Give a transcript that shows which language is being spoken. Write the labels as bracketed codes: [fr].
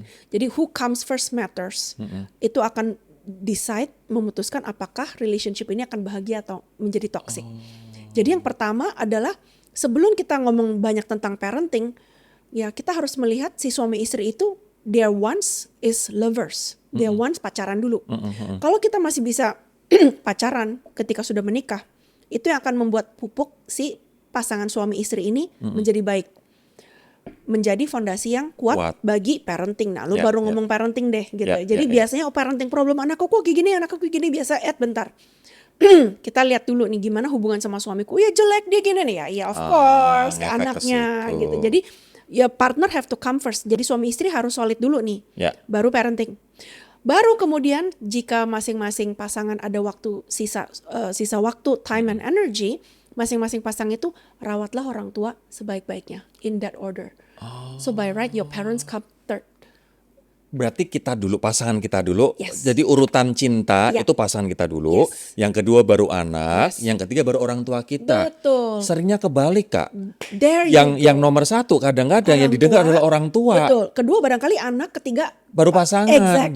[en] Jadi who comes first matters. [id] Itu akan decide, memutuskan apakah relationship ini akan bahagia atau menjadi toxic. Jadi yang pertama adalah sebelum kita ngomong banyak tentang parenting, ya kita harus melihat si suami istri itu [en] their wants is lovers. Their wants [id] pacaran dulu. Kalau kita masih bisa pacaran ketika sudah menikah, itu yang akan membuat pupuk si pasangan suami istri ini menjadi baik. Menjadi fondasi yang kuat bagi parenting. Nah, lu baru ngomong parenting deh gitu. Jadi biasanya parenting problem, anakku kok kayak gini, biasa bentar. Kita lihat dulu nih gimana hubungan sama suamiku. Ya jelek dia gini nih ya. [en] Ya of course, [id] ngefek ke anaknya situ. gitu. [en] Jadi ya partner have to come first. [id] Jadi suami istri harus solid dulu nih. Baru parenting. Baru kemudian jika masing-masing pasangan ada waktu sisa waktu, [en] time and energy, [id] masing-masing pasang itu rawatlah orang tua sebaik-baiknya, [en] in that order. So by right your parents come third. [id] Berarti kita dulu, pasangan kita dulu. [en] Yes. [id] Jadi urutan cinta itu pasangan kita dulu. [en] Yes. [id] Yang kedua baru anak. Yang ketiga baru orang tua kita. Betul. Seringnya kebalik, Kak. [en] There you go. [id] Yang nomor satu kadang-kadang yang didengar adalah orang tua. Betul. Kedua barangkali anak, ketiga Baru pasangan. [en] Exactly.